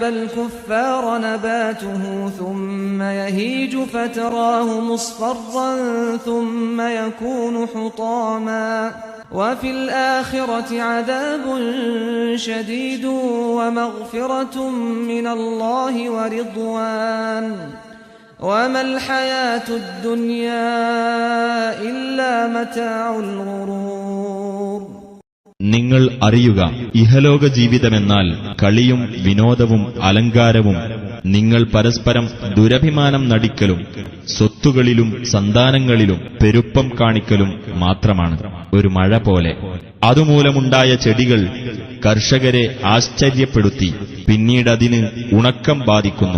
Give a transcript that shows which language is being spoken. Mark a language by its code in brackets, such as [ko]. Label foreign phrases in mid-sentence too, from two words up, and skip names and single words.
[ar] الكفار نباته ثم يهيج فتراه مصفرا ثم يكون حطاما وفي الآخرة عذاب شديد ومغفرة من الله ورضوان وما الحياة الدنيا إلا متاع الغرور. [ml] നിങ്ങൾ അറിയുക, ഇഹലോക ജീവിതമെന്നാൽ കളിയും വിനോദവും അലങ്കാരവും നിങ്ങൾ പരസ്പരം ദുരഭിമാനം നടിക്കലും സ്വത്തുകളിലും സന്താനങ്ങളിലും പെരുപ്പം കാണിക്കലും മാത്രമാണ്. ഒരു മഴ പോലെ അതുമൂലമുണ്ടായ ചെടികൾ കർഷകരെ ആശ്ചര്യപ്പെടുത്തി പിന്നീടതിന് ഉണക്കം ബാധിക്കുന്നു.